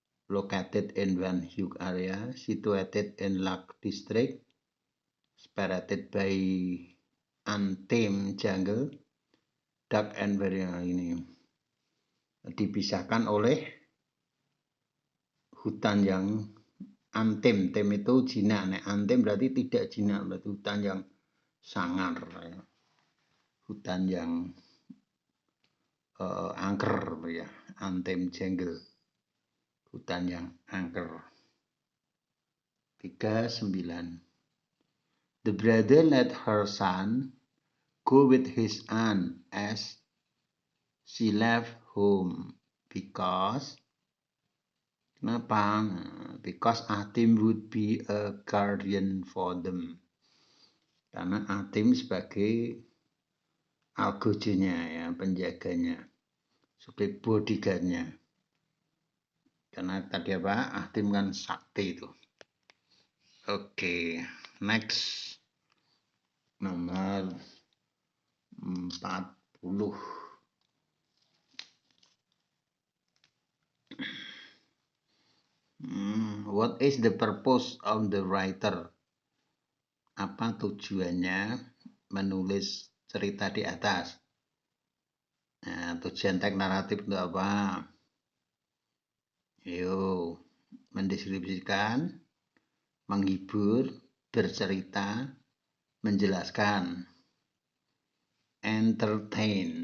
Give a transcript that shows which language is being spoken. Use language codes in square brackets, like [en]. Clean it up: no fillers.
[en] Located in Van Hook area, situated in Lak district, separated by untamed jungle, dark and very [id] ini dipisahkan oleh hutan yang antim. Tem itu jinak, nek antim berarti tidak jinak, berarti hutan yang sangar, hutan yang angker ya, antim jungle, hutan yang angker. [en] 39. The brother let her son go with his aunt as she left home because kenapa? Because Atim would be a guardian for them. [id] Karena Atim sebagai algojonya ya, penjaganya, sebagai bodyguardnya. Karena tadi apa? Atim kan sakti itu. Oke, next. Nomor 40. [en] What is the purpose of the writer? [id] Apa tujuannya menulis cerita di atas? Nah, tujuan teks naratif itu apa? Yuk, mendeskripsikan, menghibur, bercerita, menjelaskan, entertain.